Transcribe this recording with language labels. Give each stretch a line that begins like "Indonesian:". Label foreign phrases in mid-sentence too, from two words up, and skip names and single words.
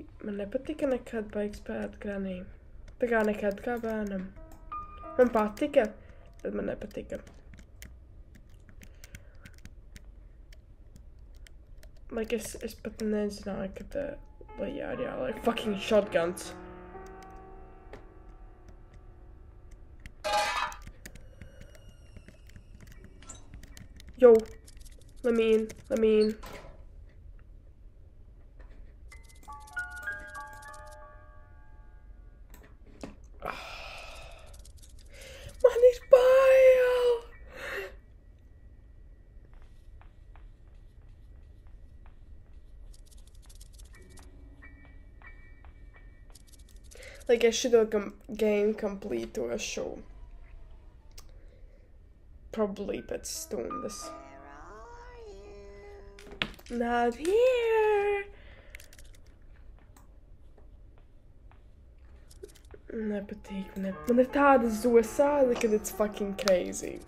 Latvian: Man nepatika nekad baigi spēlēt Granny. Tā kā nekad kā bērnam. Man patika, bet man nepatika. Like, es pat nezināju, ka tā lejā ir jāliek
English: fucking shotguns. Yo, let me in.
Latvian: Man ir bail! Like, es šito game completeošu. Probably pēc stundas.
English: Not here!
Latvian: Nepatīk, man ir tāda zosāde, kad
English: it's fucking crazy.